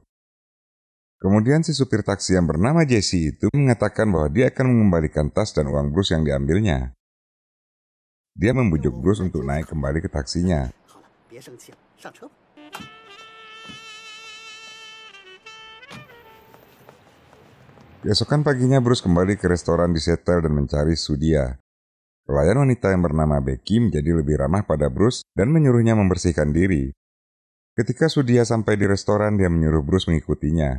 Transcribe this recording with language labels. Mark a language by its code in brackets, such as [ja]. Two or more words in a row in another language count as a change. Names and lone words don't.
[id] Kemudian si supir taksi yang bernama Jesse itu mengatakan bahwa dia akan mengembalikan tas dan uang Bruce yang diambilnya. Dia membujuk Bruce untuk naik kembali ke taksinya. [zh] 别生气了，上车吧。 [id] Keesokan paginya Bruce kembali ke restoran di Seattle dan mencari Sudia. Pelayan wanita yang bernama Becky menjadi lebih ramah pada Bruce dan menyuruhnya membersihkan diri. Ketika Sudia sampai di restoran, dia menyuruh Bruce mengikutinya.